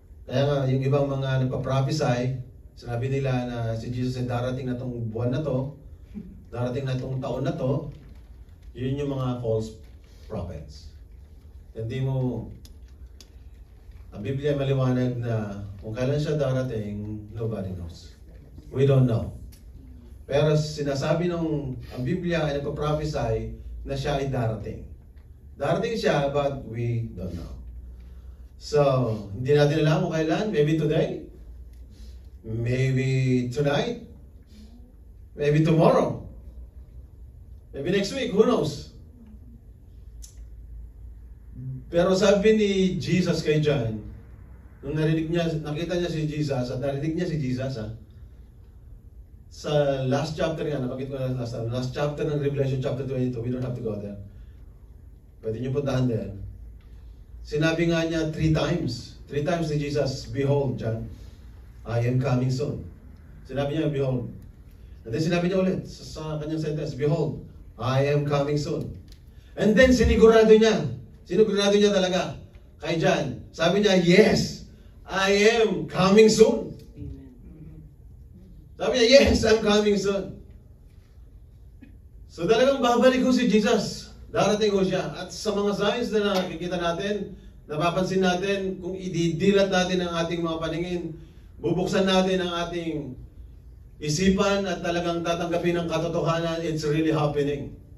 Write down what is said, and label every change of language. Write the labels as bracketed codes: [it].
[tl] Kaya nga, yung ibang mga nagpa-prophesy, sinabi nila na si Jesus ay darating na itong buwan na to, darating na itong taon na to, yun yung mga false prophets. Hindi mo, ang Biblia maliwanag na kung kailan siya darating, [en] nobody knows. We don't know. [tl] Pero sinasabi ang Biblia ay nagpa-prophesy na siya ay darating. Darating siya, [en] but we don't know. So, [tl] hindi natin alam kung kailan. [en] Maybe today. Maybe tonight. Maybe tomorrow. Maybe next week. Who knows? [tl] Pero sabi ni Jesus kay John, nung nakita niya si Jesus, at narinig niya si Jesus, sa last chapter nga, napakita ko na last chapter ng Revelation chapter 22, [en] we don't have to go there. [tl] Pwede niyo puntahan din. Sinabi nga niya [en] 3 times. 3 times ni Jesus, behold, John, I am coming soon. [tl] Sinabi niya, [en] behold. And then [tl] sinabi niya ulit sa kanyang sentence, [en] behold, I am coming soon. [tl] And then sinigurado niya talaga kay John. Sabi niya, [en] yes, I am coming soon. [tl] Sabi niya, [en] yes, I'm coming soon. [tl] So talagang babalik ko si Jesus. Darating ko siya. At sa mga signs na nakikita natin, napapansin natin, kung ididilat natin ang ating mga paningin, bubuksan natin ang ating isipan at talagang tatanggapin ang katotohanan, [en] it's really happening.